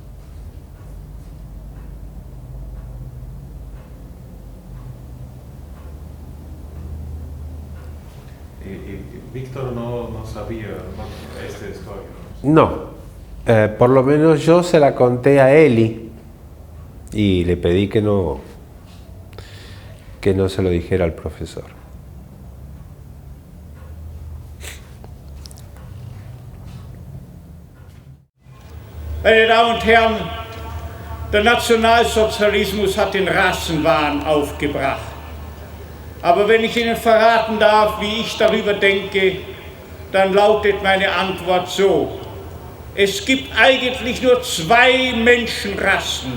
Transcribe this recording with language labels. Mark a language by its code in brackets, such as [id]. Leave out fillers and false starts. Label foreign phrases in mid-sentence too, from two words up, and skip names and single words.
[es] Víctor no sabía esta historia. No, por lo menos yo se la conté a Eli y le pedí que no se lo dijera al profesor. [de] Meine Damen und Herren, der Nationalsozialismus hat den Rassenwahn aufgebracht. Aber wenn ich Ihnen verraten darf, wie ich darüber denke, dann lautet meine Antwort so: Es gibt eigentlich nur zwei Menschenrassen.